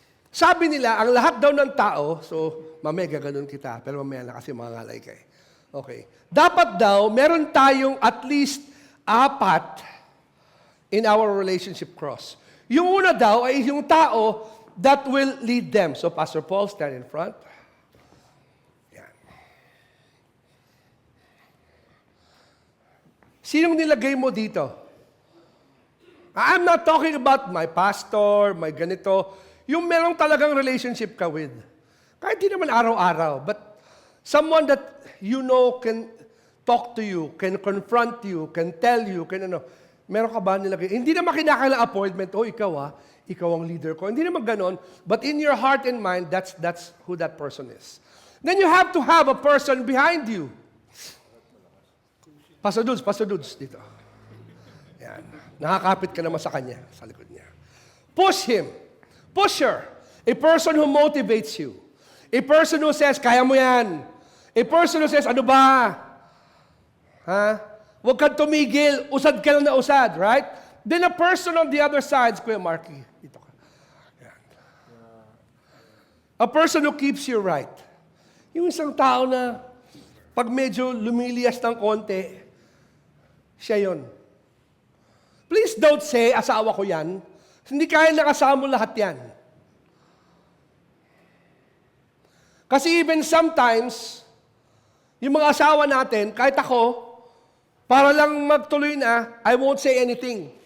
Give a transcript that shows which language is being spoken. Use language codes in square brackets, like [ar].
[tl] Sabi nila, ang lahat daw ng tao, so mamaya gaganon kita, pero mamaya na kasi mga ngalay ka eh. Okay. Dapat daw, meron tayong [en] at least 4 in our relationship cross. [tl] Yung una daw ay yung tao [en] that will lead them. So Pastor Paul, stand in front. Yan. [tl] Sinong nilagay mo dito? [en] I'm not talking about my pastor, my ganito. [tl] Yung merong talagang relationship ka with. Kahit di naman araw-araw, [en] but someone that you know can talk to you, can confront you, can tell you, can ano. [tl] Meron ka ba nilagay? Hindi naman kinakailangan appointment, ikaw ang leader ko. Hindi naman ganon, [en] but in your heart and mind, that's who that person is. Then you have to have a person behind you. [tl] Pastor Dudes, dito. Yan. Nakakapit ka naman sa kanya, sa likod niya. [en] Push him. Push her. A person who motivates you. A person who says, [tl] kaya mo yan. [en] A person who says, [tl] ano ba? Ha? Huwag kang tumigil. Usad ka lang na usad, right? [en] Then a person on the other side, [tl] Kuya Marky, dito ka. Yan. [en] A person who keeps you right. [tl] Yung isang tao na pag medyo lumilias ng konti, siya yun. [en] Please don't say, [tl] asawa ko yan. Hindi kaya nakasama mo lahat yan. Kasi even sometimes, yung mga asawa natin, kahit ako, para lang magtuloy na, [en] I won't say anything.